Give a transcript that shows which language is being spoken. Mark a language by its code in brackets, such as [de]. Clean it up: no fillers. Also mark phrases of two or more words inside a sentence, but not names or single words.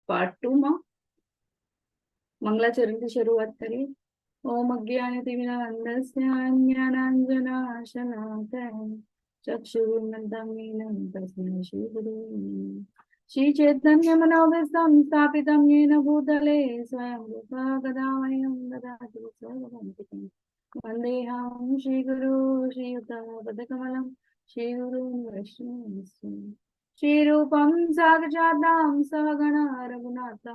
[gu] પાર્ટ 2 માં મંગલાચરણથી શરૂઆત કરીએ. [sa] ઓમ અજ્ઞાનતિમિરાન્ધસ્ય જ્ઞાનાંજનાશલાકયા ચક્ષુરુન્મિલિतं येन तस्मै श्रीगुरुवे श्री चैतन्य मनोभीष्टं स्थापितं येन भूतले स्वयं रूपा कदा मह्यं ददाति स्वपदान्तिकं वन्देऽहं श्रीगुरु श्रीयुतपदकमलं श्रीगुरुं वैष्णवं श्रीरूपं साक्षात् सहगण रघुनाथं